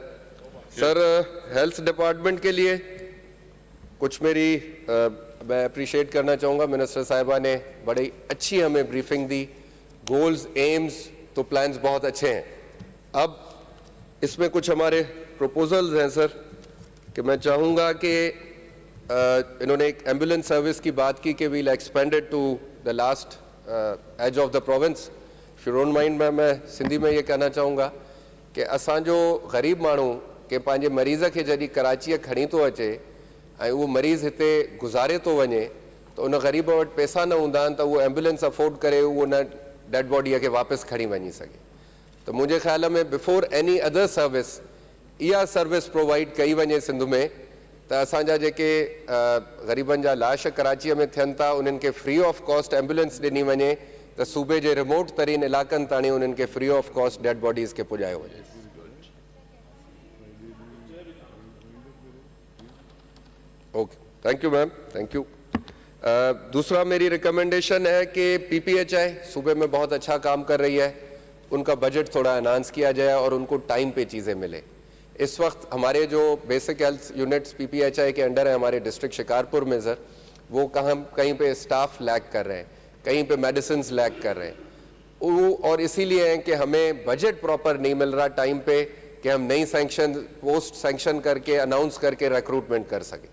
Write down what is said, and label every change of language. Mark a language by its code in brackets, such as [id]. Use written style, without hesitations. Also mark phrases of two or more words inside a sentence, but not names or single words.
[en] sir health department [ur] کے لیے کچھ میری میں اپریشیئیٹ کرنا چاہوں گا، منسٹر صاحبہ نے بڑی اچھی ہمیں بریفنگ دی, [en] goals, aims [ur] تو پلانز بہت اچھے ہیں. اب اس میں کچھ ہمارے پروپوزلز ہیں سر کہ میں چاہوں گا کہ انہوں نے ایک ایمبولینس سروس کی بات کی کہ [en] will expanded to the last edge of the province. if you don't mind [ur] میں سندھی میں یہ کہنا چاہوں گا کہ [sd] असांजो ग़रीब माण्हू के पंहिंजे मरीज़ खे जॾहिं कराचीअ खणी थो अचे ऐं उहो मरीज़ हिते गुज़ारे थो वञे त उन ग़रीब वटि पैसा न हूंदा आहिनि त उहो एम्बुलेंस अफोर्ड करे उहो न डेड बॉडीअ खे वापसि खणी वञी सघे। त मुंहिंजे ख़्याल में [en] before any other service [sd] इहा सर्विस प्रोवाइड कई वञे सिंध में त असांजा जेके ग़रीबनि जा लाश कराचीअ में थियनि था उन्हनि खे [en] free of cost [sd] एम्बुलेंस ॾिनी वञे त सूबे जे रिमोट तरीन इलाक़नि ताणी उन्हनि खे [en] free of cost dead bodies [sd] खे पुॼायो वञे। [en] OK, thank you ma'am, thank you. [ur] دوسرا میری ریکمنڈیشن ہے کہ پی پی ایچ آئی صوبے میں بہت اچھا کام کر رہی ہے، ان کا بجٹ تھوڑا اینہانس کیا جائے اور ان کو ٹائم پہ چیزیں ملے. اس وقت ہمارے جو [en] basic health units [ur] پی پی ایچ آئی کے انڈر ہے ہمارے ڈسٹرکٹ شکارپور میں سر، وہ کہیں پہ [en] staff lack [ur] کر رہے ہیں، کہیں پہ [en] medicine lack [ur] کر رہے ہیں، وہ اور اسی لیے ہے کہ ہمیں [en] budget proper [ur] نہیں مل رہا ٹائم پہ کہ ہم نئی [en] sanction post sanction [ur] کر کے اناؤنس کر کے ریکروٹمنٹ کر سکیں.